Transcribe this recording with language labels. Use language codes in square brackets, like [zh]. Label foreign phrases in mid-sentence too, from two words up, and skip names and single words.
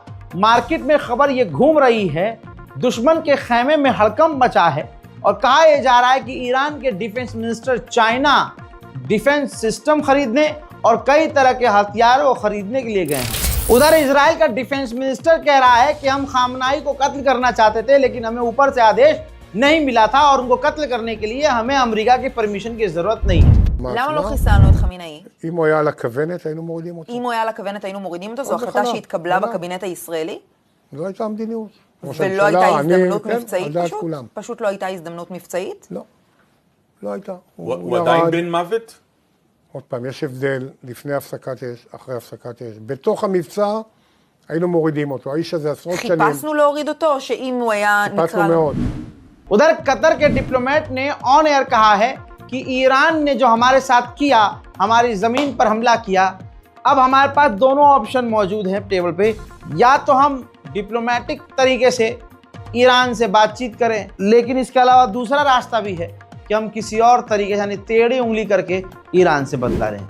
[hi] मार्केट में खबर ये घूम रही है दुश्मन के खेमे में हड़कंप मचा है और कहा यह जा रहा है कि ईरान के [en] defense minister [hi] चाइना [en] defense system [hi] खरीदने और कई तरह के हथियारों को खरीदने के लिए गए हैं। उधर इजराइल का [en] defense minister [hi] कह रहा है कि हम खामनाई को कत्ल करना चाहते थे, लेकिन हमें ऊपर से आदेश नहीं मिला था और उनको कत्ल करने के लिए हमें अमेरिका की परमिशन की जरूरत नहीं है। [he] למה לא חיסלנו את חמינאי? אם הוא היה על הכוונת, היינו מורידים אותו. אם הוא היה על הכוונת, היינו מורידים אותו? זו החלטה שהתקבלה בקבינט הישראלי? זו הייתה המדיניות. ולא הייתה הזדמנות מבצעית על דעת פשוט? כולם. פשוט לא הייתה הזדמנות מבצעית? לא. לא הייתה. הוא עדיין בן מוות? עוד פעם, יש הבדל לפני הפסקת אש, אחרי הפסקת אש. בתוך המבצע היינו מורידים אותו. האיש הזה עשרות שנים. חיפשנו להוריד אותו, או שאם הוא היה נקרא... חיפשנו מאוד. [hi] उधर कतर के डिप्लोमेट ने [en] on air [hi] कहा है कि ईरान ने जो हमारे साथ किया, हमारी ज़मीन पर हमला किया, अब हमारे पास दोनों ऑप्शन मौजूद हैं टेबल पे। या तो हम डिप्लोमेटिक तरीके से ईरान से बातचीत करें, लेकिन इसके अलावा दूसरा रास्ता भी है कि हम किसी और तरीके से यानी टेढ़ी उंगली करके ईरान से बदला लें।